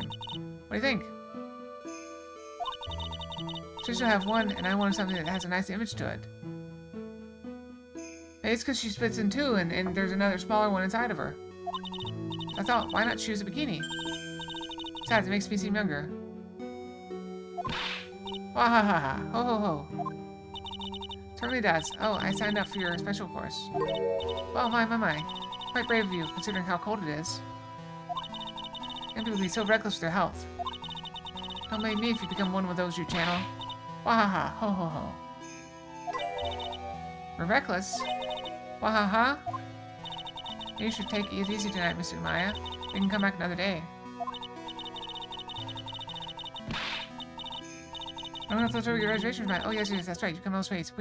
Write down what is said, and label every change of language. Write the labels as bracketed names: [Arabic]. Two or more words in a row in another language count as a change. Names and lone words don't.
[English] What do you think? She should have one, and I wanted something that has a nice image to it. Maybe it's because she splits in two, and there's another smaller one inside of her. I thought, why not choose a bikini? Besides, it makes me seem younger. Wahahaha. Ho ho ho. Certainly does. Oh, I signed up for your special course. Well, my. Quite brave of you, considering how cold it is. And people be so reckless with their health. Don't blame me if you become one of those you channel. Wahaha. Ho ho ho. We're reckless? Wahaha. You should take it easy tonight, Mr. Maya. We can come back another day. I don't know if those are your reservations, man. Oh, yes, that's right. You come those ways.